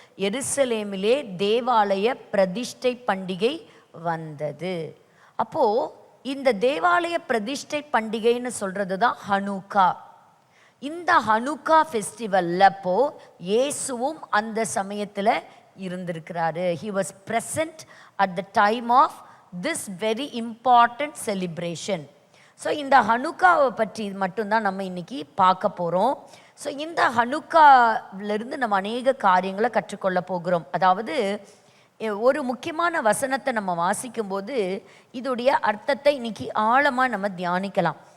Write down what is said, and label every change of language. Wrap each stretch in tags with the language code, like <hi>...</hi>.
<ta>எருசலேமிலே தேவாலய பிரதிஷ்டை பண்டிகை வந்தது. அப்போ இந்த தேவாலய பிரதிஷ்டை பண்டிகைன்னு சொல்றது தான் ஹனுக்கா. இந்த ஹனுக்கா ஃபெஸ்டிவல்ல அப்போ இயேசுவும் அந்த சமயத்துல இருந்திருக்கிறாரு.</ta> <en>He was present at the time of this very important celebration.</en> <ta>So இந்த ஹனுக்காவை பற்றி மட்டும்தான் நம்ம இன்னைக்கு பார்க்க போகிறோம். ஸோ இந்த ஹனுக்காவிலிருந்து நம்ம அநேக காரியங்களை கற்றுக்கொள்ள போகிறோம். அதாவது ஒரு முக்கியமான வசனத்தை நம்ம வாசிக்கும்போது இதோடைய அர்த்தத்தை இன்னைக்கு ஆழமாக நம்ம தியானிக்கலாம்.</ta>